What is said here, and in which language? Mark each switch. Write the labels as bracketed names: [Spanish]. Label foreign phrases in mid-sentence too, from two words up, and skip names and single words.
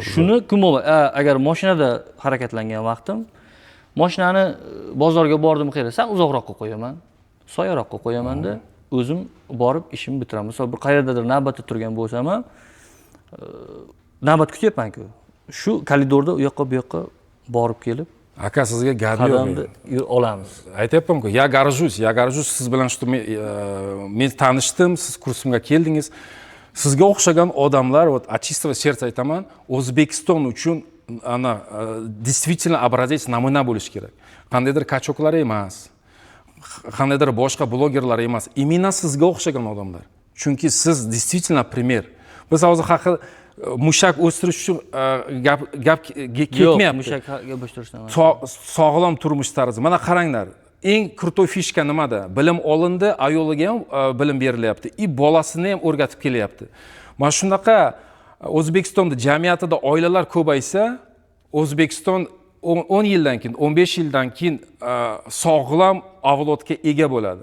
[Uzbek] Shuni kunboboy, agar mashinada harakatlangan vaqtim, mashinani bozorga bordim qiyra, sal uzoqroqqa qo'yaman. Soyaroqqa qo'yaman-da, o'zim borib ishimni bitiraman. Masalan, bir qayerdadir navbatda turgan bo'lsam ham, navbat kutyapman-ku. Shu koridorda u yoqqa bu yoqqa borib kelib, aka sizga gap yo'q. olamiz. Aytayapman-ku, [Russian] я горжусь [Uzbek] siz bilan shu men tanishdim, siz kursimga keldingiz. Sizga o'xshagan odamlar, [Russian] от чистого сердца [Uzbek] aytaman, O'zbekiston uchun ana [Russian] действительно образец [Uzbek] namuna bo'lish kerak. Qandaydir kachoklar emas, qandaydir boshqa blogerlar emas, именно sizga o'xshagan odamlar. Chunki siz [Russian] действительно пример. [Uzbek] Biz hozir haqi mushak o'stirish uchun gap ketmayapti. Mushakga o'stirishdan emas. Sog'lom turmush tarzi. Mana qaranglar, eng krutoy fishka nimada? Bilim olindi, ayoliga ham bilim berilyapti, bolasini ham o'rgatib kelyapti. Mana shunaqa O'zbekistonda jamiyatida oilalar ko'paysa, O'zbekiston 10 yildan keyin, 15 yildan keyin sog'lom avlodga ega bo'ladi.